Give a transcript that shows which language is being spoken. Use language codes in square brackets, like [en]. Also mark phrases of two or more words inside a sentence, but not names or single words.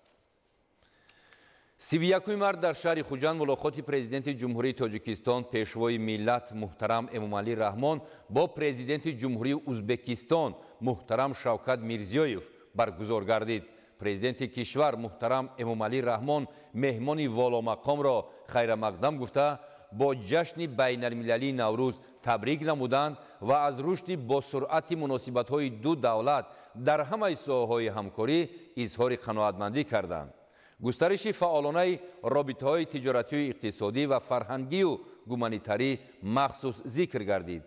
[tg] 31 март дар шаҳри Хуҷанд мулоқоти президенти ҷумҳурии Тоҷикистон пешвои миллат муҳтарам Эмомалӣ Раҳмон бо президенти ҷумҳурии Узбекистон муҳтарам Шавкат Мирзиёев баргузор гардид. президенти кишвар муҳтарам Эмомалӣ Раҳмон меҳмони воломақомро хайрамақдам гуфта [fa] با جشن بین المللی نوروز تبریک نمودند و از رشد با سرعت مناسبت‌های دو دولت در همه ساحه‌های همکاری اظهار قناعتمندی کردند. گسترش فعالانه رابطه‌های تجارتی و اقتصادی و فرهنگی و گومانیتاری مخصوص ذکر گردید.